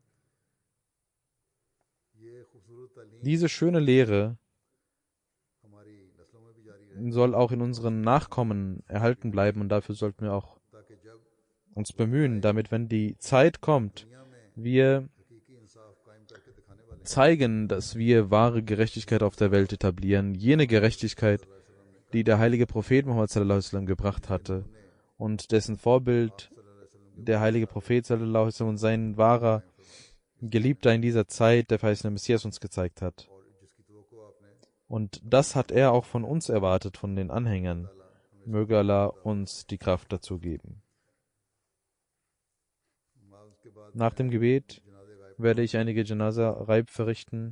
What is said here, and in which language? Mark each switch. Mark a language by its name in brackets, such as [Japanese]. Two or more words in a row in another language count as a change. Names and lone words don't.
[German] Diese schöne Lehre soll auch in unseren Nachkommen erhalten bleiben und dafür sollten wir auch uns bemühen, damit, wenn die Zeit kommt, wir zeigen, dass wir wahre Gerechtigkeit auf der Welt etablieren, jene Gerechtigkeit, die der heilige Prophet Muhammad [Arabic] صلى الله عليه وسلم [German] gebracht hatte und dessen Vorbild der heilige Prophet [Arabic] صلى الله عليه وسلم [German] und sein wahrer Geliebter in dieser Zeit, der verheißene Messias, uns gezeigt hat. Und das hat er auch von uns erwartet, von den Anhängern. Möge Allah uns die Kraft dazu geben. Nach dem Gebet werde ich einige Janaza-Reib verrichten.